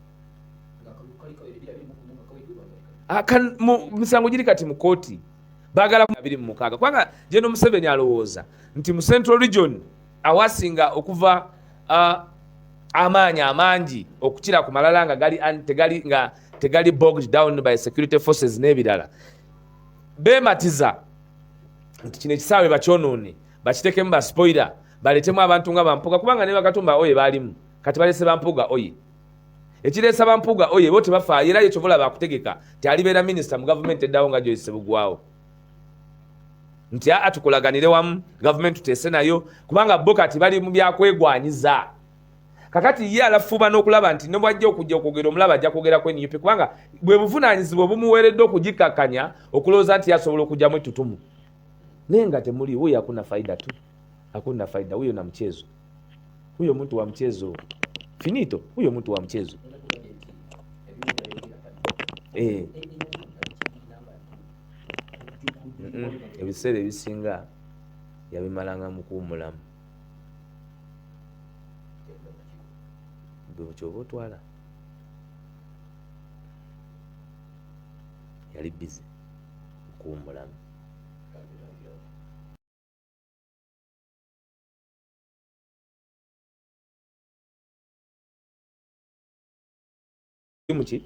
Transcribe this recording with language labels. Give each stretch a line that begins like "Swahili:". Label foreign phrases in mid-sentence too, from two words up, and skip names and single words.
Ganda: Misango giri kati mu kkooti baagala 26 kubanga General Museveni alowooza nti mu Central Region awasinga okuva amaanyi amangi okukira ku malala nga tegali
English: bogged down by security forces
Ganda: n'ebirala beematiza nti kino ekisaawe bakyonoone bakitekemu ba spoiler baletemu abantu nga Bampuuga kubanga ne Bakatumba oye baalimu kati balese Bampuuga oye Ekiresa bampuga oye bote bafa era yecho bola bakutegeka ti alibera minister mu government eddawo nga Joyce Bugwawo nti atukulaganire wamu government tutese nayo kubanga bo kati bali mu byakwegwanyiza kakati ye alafuba n'okulaba nti ne bwajja okujja okwogera omulaba ajja kwogera kweni yupe kubanga bwe buvunaanyizibwa bumuweereddwa okugikakanya okulowooza nti yasobola okujjamu ettutumu naye nga temuli
Swahili: huyo hakuna faida tu hakuna faida huyo na mchezo huyo mtu wa mchezo finito huyo mtu wa mchezo
Ganda: ebiseera ebisinga yabimalanga mu kuwumulamu bwekyoba otwala yali bize kuwumulamu muki